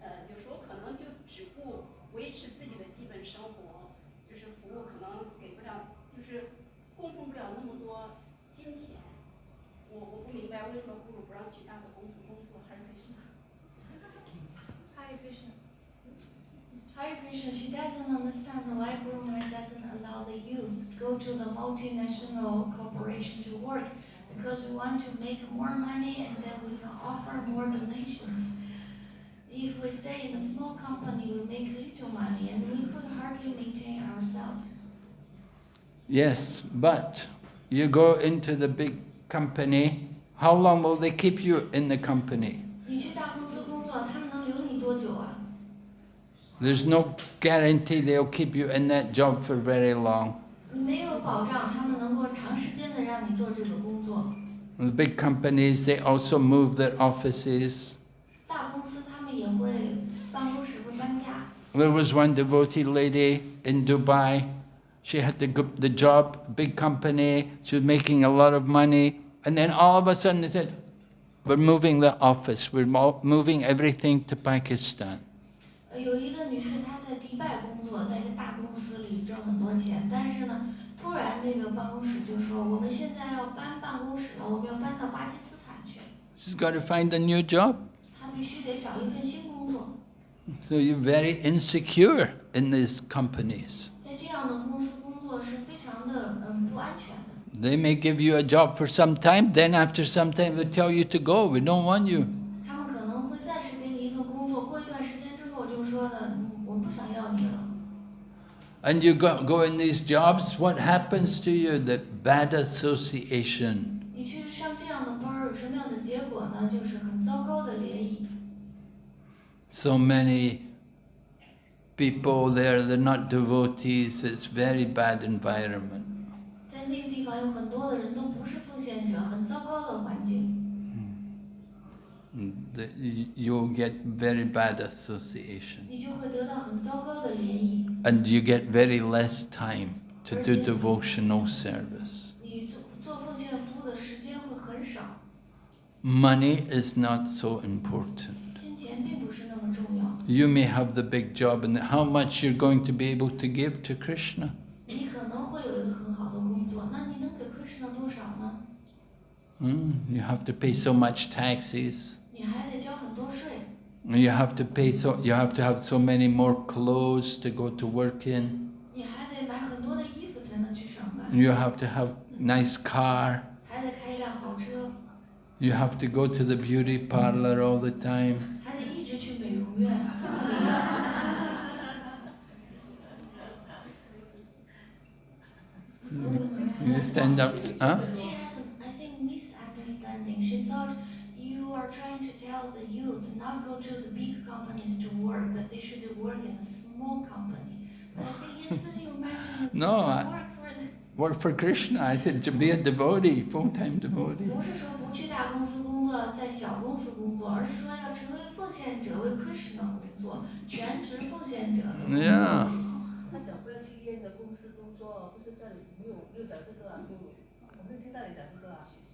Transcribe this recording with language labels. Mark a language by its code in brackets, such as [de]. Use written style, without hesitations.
[zh] 有时候可能就只顾维持自己的基本生活，就是服务可能给不了，就是供奉不了那么多金钱。我不明白为什么不让去大的公司工作，还是为什么？ [en] Hare Krishna. Hare Krishna, she doesn't understand why Guru Maharaj doesn't allow the youth to go to the multinational corporation to work, because we want to make more money and then we can offer more donations. If we stay in a small company, we make little money and we could hardly maintain ourselves. Yes, but you go into the big company, how long will they keep you in the company? [zh] 你去大公司工作，他们能留你多久啊？ [en] There's no guarantee they'll keep you in that job for very long. [zh] 没有保障，他们能够长时间的让你做这个工作。 [en] The big companies, they also move their offices. [zh] 大公司他们也会办公室会搬家。 [en] There was one devotee lady in Dubai. She had the job, big company. She was making a lot of money. And then all of a sudden they said, we're moving the office. We're moving everything to Pakistan. [zh] 有一个女士，她在迪拜工作，在一个大公司里挣很多钱，但是呢，突然那个办公室就说，我们现在要搬办公室了，我们要搬到巴基斯坦去。 [en] She's got to find a new job. [zh] 她必须得找一份新工作。 [en] So you're very insecure in these companies. [zh] 在这样的公司工作是非常的不安全的。 [en] They may give you a job for some time, then after some time they tell you to go, we don't want you. [zh] 他们可能会暂时给你一份工作，过一段时间之后就说呢，我不想要你了。 [en] And you go in these jobs, what happens to you? The bad association. [zh] 你去上这样的班儿，有什么样的结果呢？就是很糟糕的联谊。 [en] So many people there, they're not devotees, it's very bad environment. [zh] 在那个地方有很多的人都不是奉献者，很糟糕的环境。 [en] You'll get very bad association. [zh] 你就会得到很糟糕的联谊。 [en] And you get very less time to do devotional service. [zh] 你做奉献服务的时间会很少。 [en] Money is not so important. [zh] 金钱并不是那么重要。 [en] You may have the big job and how much you're going to be able to give to Krishna. [zh] 你可能会有一个很好的工作，那你能给 Krishna 多少呢？ [en] You have to pay so much taxes. [zh] 你还得交很多税。 [en] You have to have so many more clothes to go to work in. [zh] 你还得买很多的衣服才能去上班。 [en] You have to have nice car. [zh] 还得开一辆好车。 [en] You have to go to the beauty parlor all the time. [zh] 还得一直去美容院。 [en] You stand up, huh? She has, I think, misunderstanding. She thought you are trying to tell the youth not go to the big companies to work, but they should work in a small company. But I think yesterday you mentioned No, work for Krishna. I said to be a devotee, full-time devotee. [zh] 不是说不去大公司工作，在小公司工作，而是说要成为奉献者，为 Krishna 工作，全职奉献者的工作。 [en] Yeah. [zh] 他讲不要去医院的公司工作，不是这里没有讲这个啊，我没有听到你讲这个啊。